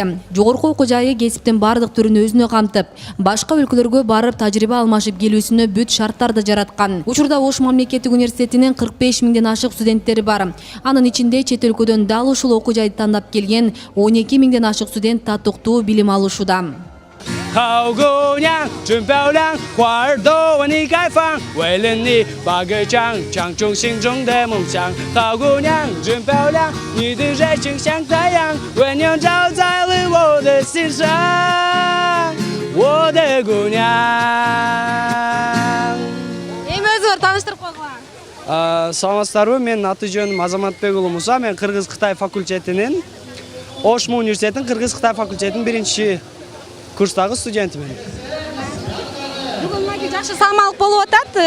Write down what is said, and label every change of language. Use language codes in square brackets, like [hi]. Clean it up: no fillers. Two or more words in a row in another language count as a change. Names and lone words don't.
[ky] Жогорку окуу жайы кесиптин бардык түрүн өзүнө камтып, башка өлкөлөргө барып тажрыйба алмашып келүүсүнө бүт шарттарды жараткан. Учурда Ош мамлекеттик университетинин 45 миңден ашык студенттери бар. Анын ичинде чет өлкөдөн дал ушул окуу жайды тандап келген 12 миңден ашык студент татыктуу билим алышууда. [zh] 好姑娘真漂亮，花儿都为你开放，为了你把歌唱，唱出心中的梦想。好姑娘真漂亮，你的热情像太阳，温暖照在了我的心上，我的姑娘。 [ky] Эми өзүңөр тааныштырып койгула. Саламатсыздарбы, менин аты жөнүм Азаматбек уулу Муса, мен Кыргыз-Кытай факультетинин Ошму университетинин Кыргыз-Кытай факультетинин биринчи курстагы студентимин. Бүгүн мына жакшы самалык болуп атат.